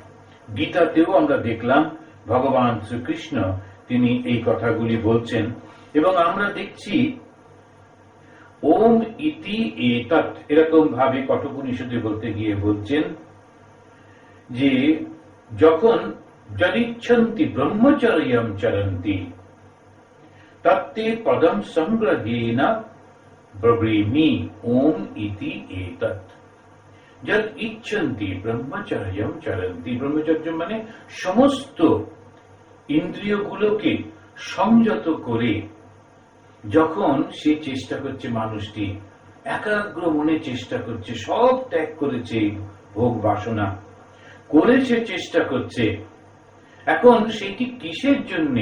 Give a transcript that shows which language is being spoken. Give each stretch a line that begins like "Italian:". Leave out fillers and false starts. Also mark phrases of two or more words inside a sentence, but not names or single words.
Bangla: গীতাতেও আমরা দেখলাম ভগবান শ্রীকৃষ্ণ তিনি এই কথাগুলি বলছেন, এবং আমরা দেখছি
Sanskrit: ओम् इति एतत्
Bangla: এরকম ভাবে কঠোপনিষদে বলতে গিয়ে বলছেন যে যখন
Sanskrit: यदिच्छन्ति ब्रह्मचर्यम् चरन्ति तत्ते पदम् संग्रहेण ब्रवीमि ओम् इति एतत्। यद् इच्छन्ति ब्रह्मचर्यम् चरन्ति,
Bangla: ব্রহ্মচর্য মানে সমস্ত ইন্দ্রিয়গুলোকে সংযত করে যখন সে চেষ্টা করছে, মানুষটি একাগ্র মনে চেষ্টা করছে, সব ত্যাগ করেছে, ভোগ বাসনা করেছে, চেষ্টা করছে, এখন সেটি কিসের জন্যে?